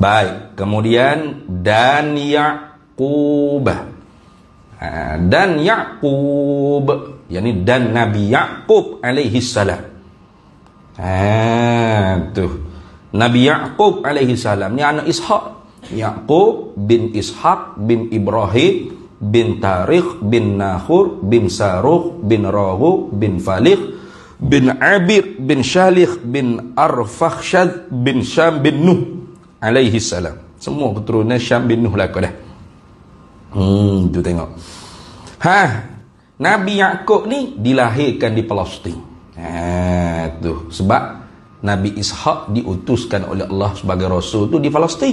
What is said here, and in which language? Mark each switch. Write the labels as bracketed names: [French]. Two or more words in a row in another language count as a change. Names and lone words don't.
[Malay] Baik, kemudian dan Yaqub. Dan Yaqub, yakni dan Nabi Yaqub [Arabic] عليه السلام. [Malay] Tuh. Nabi Yaqub [Arabic] عليه السلام [Malay] ni anak Ishaq. Yaqub bin Ishaq bin Ibrahim bin Tarikh bin Nahur bin Saruh bin Rahu bin Falih bin Abir bin Shalih bin Arfakhshad bin Syam bin Nuh [Arabic] عليه السلام. [Malay] Semua keturunan Syam bin Nuh lah kau dah. Tu tengok. Nabi Yaqub ni dilahirkan di Palestin. Tu sebab Nabi Ishaq diutuskan oleh Allah sebagai rasul tu di Palestin.